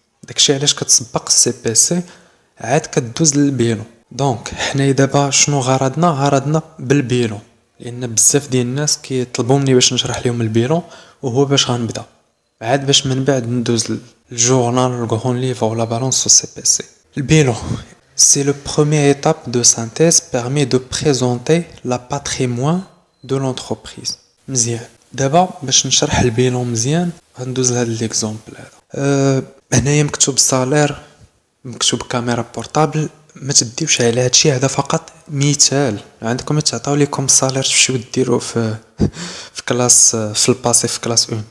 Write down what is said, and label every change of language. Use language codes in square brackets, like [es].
[ar] داكشي علاش كتسبق السي بي سي عاد كدوز للبيلون. دونك حنايا دابا شنو غرضنا بالبيلون، لان بزاف ديال الناس كيطلبوا مني باش نشرح لهم البيلون وهو باش غنبدا عاد باش من بعد ندوز الجورنال الغران ليفر ولا بالانس في السي بي سي. [fr] البيلون c'est le première étape de synthèse permet de présenter la patrimoine de l'entreprise. [ar] مزيان دابا باش نشرح البيلون مزيان غندوز لهاد ليكزامبل هذا. هنايا مكتوب صالير، مكتوب كاميرا بورطابل. ما تديوش على هادشي، هذا فقط مثال. عندكم تعطاو لكم صالير تمشيو ديروه في كلاس في الباسي في كلاس 1.